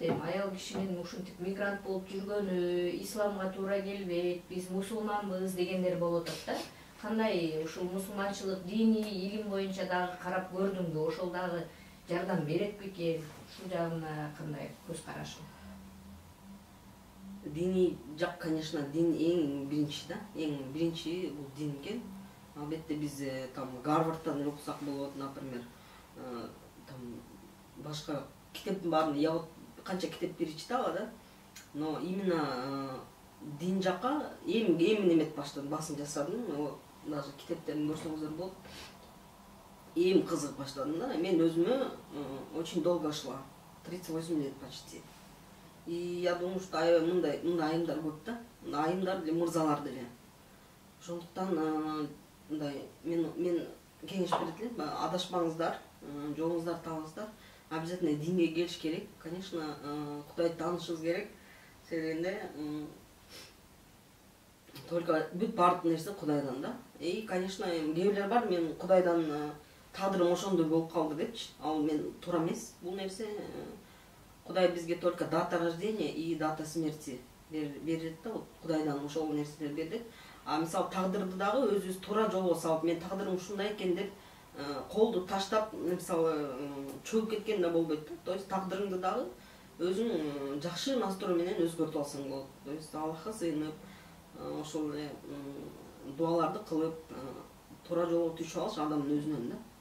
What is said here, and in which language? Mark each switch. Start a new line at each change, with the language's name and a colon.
Kyrgyz: Аял кишинин ушинтип мигрант болуп жүргөнү, исламга туура келбейт, биз мусулманбыз дегендер болуп атат да. Кандай ушул мусулманчылык диний илим боюнча дагы карап көрдүңбү? Ошол дагы жардам берет бекен? Ушул жагына кандай көз карашың? Диний жак,
Russian: конечно,
Kyrgyz: дин эң биринчи да. Эң биринчи бул дин экен. Албетте биз там Гарвардтан окусак болот,
Russian: например,
Kyrgyz: там башка китептин баарын
Russian: я вот
Kyrgyz: канча китеп
Russian: перечитала
Kyrgyz: да.
Russian: Но именно
Kyrgyz: дин жакка эми эмет баштадым, басым жасадым. Даже китептерин көрсөңүздөр болот. Эми кызыгып баштадым да. Мен өзүмө
Russian: очень долго шла. 38 лет почти. И я думаю, что
Kyrgyz: мындай айымдар көп да. Айымдар деле, мырзалар деле. Ошондуктан мындай мен кеңеш берет элем, адашпаңыздар, жолуңуздарды табыңыздар. Обязательно динге келиш керек. Конечно, Кудайды таанышыңыз керек. Себебинде
Russian: только
Kyrgyz: бүт баардык нерсе Кудайдан да. И, конечно, кээ бирлер бар, мен Кудайдан тагдырым ошондой болуп калды депчи. Ал мен туура эмес бул нерсе. Кудай бизге
Russian: только дата рождения и дата смерти
Kyrgyz: берет да,
Russian: вот
Kyrgyz: Кудайдан ошол нерселер берди. А мисалы тагдырды дагы өзүбүз туура жолго салып, мен тагдырым ушундай экен деп колду таштап, мисалы чөгүп кеткен да болбойт да.
Russian: То есть
Kyrgyz: тагдырыңды дагы өзүң жакшы
Russian: настрой
Kyrgyz: менен өзгөртүп алсаң болот.
Russian: То есть
Kyrgyz: Аллахка сыйынып, ошол эле дуаларды кылып, туура жолго түшүп алыш адамдын өзүнөн да.